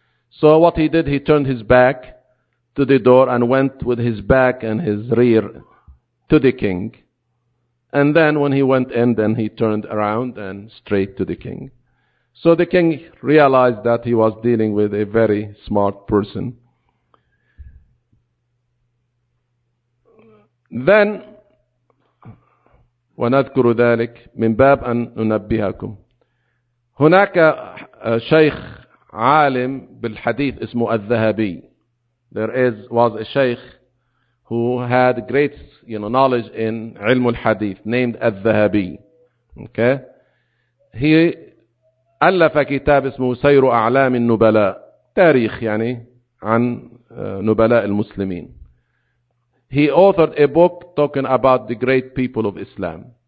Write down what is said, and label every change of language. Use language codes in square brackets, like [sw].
[en] So what he did, he turned his back to the door and went with his back and his rear to the king. And then when he went in, then he turned around and straight to the king. So the king realized that he was dealing with a very smart person. [ar] Then, ونذكر ذلك من باب أن ننبهكم، هناك شيخ عالم بالحديث اسمه الذهبي. [en] There is was a sheikh who had great, you know, knowledge in علم الحديث named الذهبي. [ar] Okay, he ألف كتاب اسمه سير أعلام النبلاء، تاريخ يعني عن نبلاء المسلمين. [en] He authored a book talking about the great people of Islam.